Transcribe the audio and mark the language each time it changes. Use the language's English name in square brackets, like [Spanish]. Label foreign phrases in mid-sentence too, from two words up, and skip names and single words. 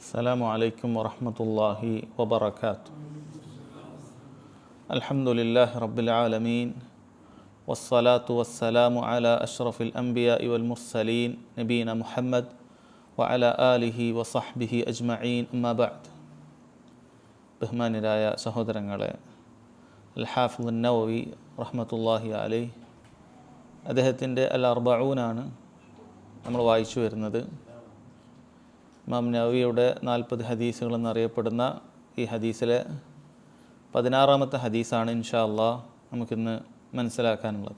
[Arabic] السلام عليكم ورحمة الله وبركاته. الحمد لله رب العالمين والصلاة والسلام على أشرف الأنبياء والمرسلين نبينا محمد وعلى آله وصحبه أجمعين أما بعد. [Malayalam] ബഹുമാന്യരായ സഹോദരങ്ങളെ, അൽ ഹാഫിദ് നവവി [Arabic] رحمة الله عليه [Malayalam] അദ്ദേഹത്തിൻ്റെ അൽ അർബഊനാണ് നമ്മൾ വായിച്ചു വരുന്നത്. ഇമാം നവവിയുടെ 40 ഹദീസുകൾ എന്നറിയപ്പെടുന്ന ഈ ഹദീസിലെ 16-ാമത്തെ ഹദീസാണ് [Arabic] إن شاء الله [Malayalam] നമുക്കിന്ന് മനസ്സിലാക്കാനുള്ളത്.